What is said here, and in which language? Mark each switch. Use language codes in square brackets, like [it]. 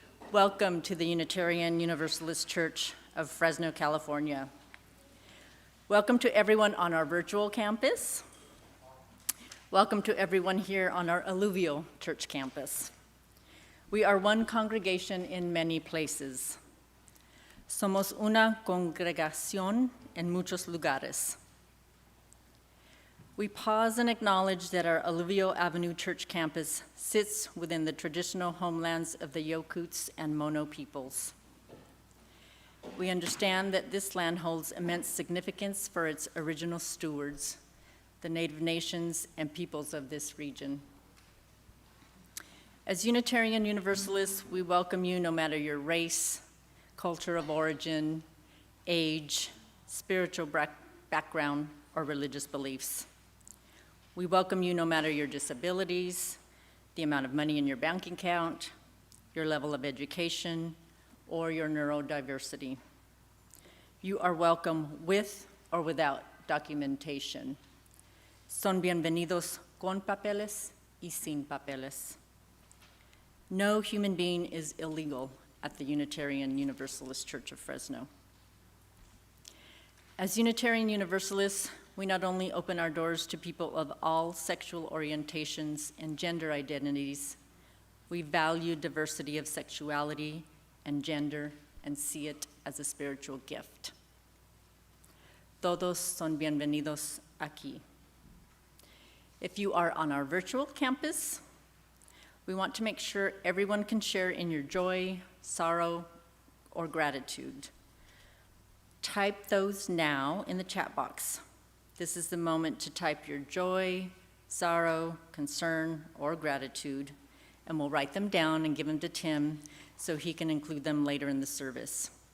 [en] Welcome to the Unitarian Universalist Church of Fresno, California. Welcome to everyone on our virtual campus. Welcome to everyone here on our Alluvial Church campus. We are one congregation in many places. [es] Somos una congregación en muchos lugares. [en] We pause and acknowledge that our Alluvial Avenue Church campus sits within the traditional homelands of the Yokuts and Mono peoples. We understand that this land holds immense significance for its original stewards, the Native nations and peoples of this region. As Unitarian Universalists, we welcome you no matter your race, culture of origin, age, spiritual background, or religious beliefs. We welcome you no matter your disabilities, the amount of money in your bank account, your level of education, or your neurodiversity. You are welcome with or without documentation. [es] Son bienvenidos con papeles y sin papeles. [en] No human being is illegal at the Unitarian Universalist Church of Fresno. As Unitarian Universalists, we not only open our doors to people of all sexual orientations and gender identities, we value diversity of sexuality and gender and see it as a spiritual gift. [es] Todos son bienvenidos aquí. [en] If you are on our virtual campus, we want to make sure everyone can share in your joy, sorrow, or gratitude. Type those now in the chat box. This is the moment to type your joy, sorrow, concern, or gratitude, and we'll write them down and give them to Tim so he can include them later in the service.